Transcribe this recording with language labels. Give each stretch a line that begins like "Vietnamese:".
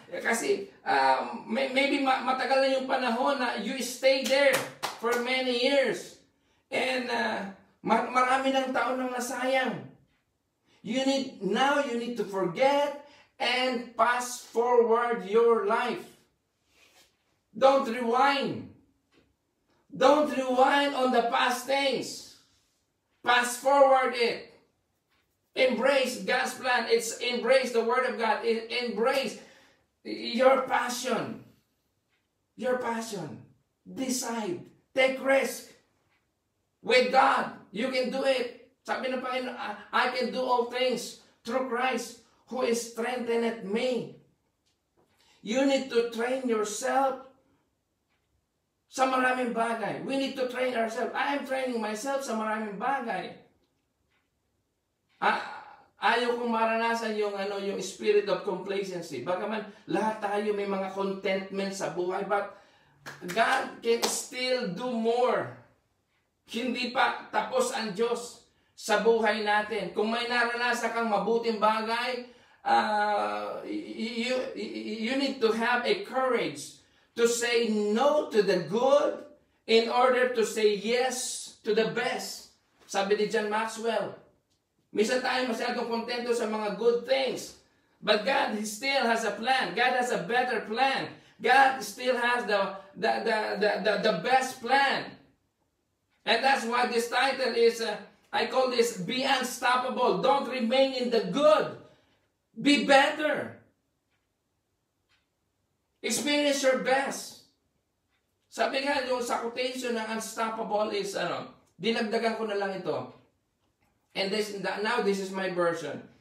Filipino: Kasi maybe matagal na yung panahon na
English: you stay there for many years.
Filipino: And marami ng taon nang nasayang.
English: You need to forget and pass forward your life. Don't rewind. Don't rewind on the past things. Pass forward it. Embrace God's plan. Embrace the Word of God. Embrace your passion. Your passion. Decide. Take risk. With God, you can do it.
Filipino: Sabi ng Panginoon,
English: I can do all things through Christ who is strengthened me. You need to train yourself
Filipino: sa maraming bagay.
English: We need to train ourselves. I am training myself
Filipino: sa maraming bagay. Ayaw kong maranasan yung spirit of complacency. Bagaman lahat tayo may mga contentment sa buhay,
English: but God can still do more.
Filipino: Hindi pa tapos ang Diyos sa buhay natin. Kung may naranasan kang mabuting bagay,
English: you need to have a courage to say no to the good in order to say yes to the best.
Filipino: Sabi ni John Maxwell, minsan tayo masyadong kontento sa mga good things.
English: But God still has a plan. God has a better plan. God still has the best plan. And that's why this title is, I call this, Be Unstoppable. Don't remain in the good. Be better. Experience your best.
Filipino: Sabi nga yung sa quotation ng unstoppable is, dinagdagan ko na lang ito.
English: And now this is my version.